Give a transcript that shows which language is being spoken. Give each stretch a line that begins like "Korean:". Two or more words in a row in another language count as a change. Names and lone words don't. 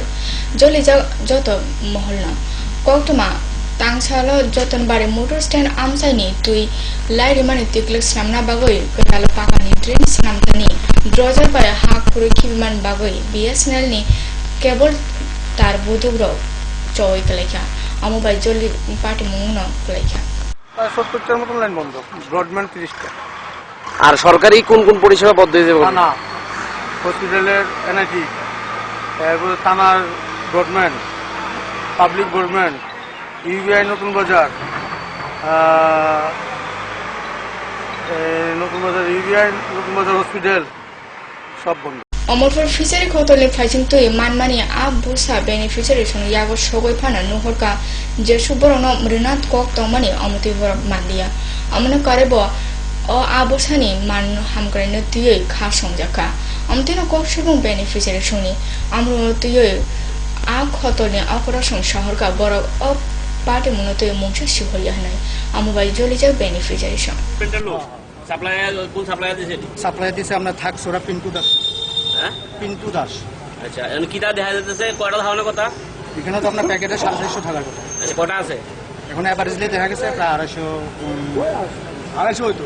Kok Borok: Joli joto moholna koktoma Tangsalo joton bari
English: motor stand
Kok Borok: amsaini tui lai rimani tiklek samna bagoi kalo pakani train samtani drojar bai hak puri kiman bagoi BSNL ni cable tar budugro choi kalekha amu bai joli party mungno kalekha
Bangla: 70 টার মত লাইন বন্ধ ব্রডব্যান্ড 30 টা আর সরকারি কোন কোন পরিষেবা বন্ধ হয়ে যাবে না হসপিটালের এনআইটি এরপর থানার ব্রডব্যান্ড
English: public broadband
Bangla: ইউবিআই নতুন বাজার ইউবিআই নতুন বাজার হসপিটাল সব বন্ধ
Kok Borok: Omorfor fishery khotole phaisin tui manmani a busa beneficiary song yago sogoi phana nuhorka je suborono mrinat kok tomani amuti bor mandia amna karebo o abosani man hamkare no tui kha songjaka amtino kok subong beneficiary soni amru tui a khotole akora song shahorka boro o party munote mungsa siholiya hanai amubai jolija beneficiary song
Bangla: সাপ্লাই কোন সাপ্লাই দিছে সাপ্লাই দিছে আমরা থাক সোরা পিন্টু দাস পিন্টু দাস আচ্ছা এখন কিটা দেখা যাচ্ছে কয়টা ধারণা কথা এখানে তো আপনার প্যাকেটে 750 টাকার কথা আচ্ছা কয়টা আছে এখন এভারেজলি দেখা গেছে প্রায় 250 হইতো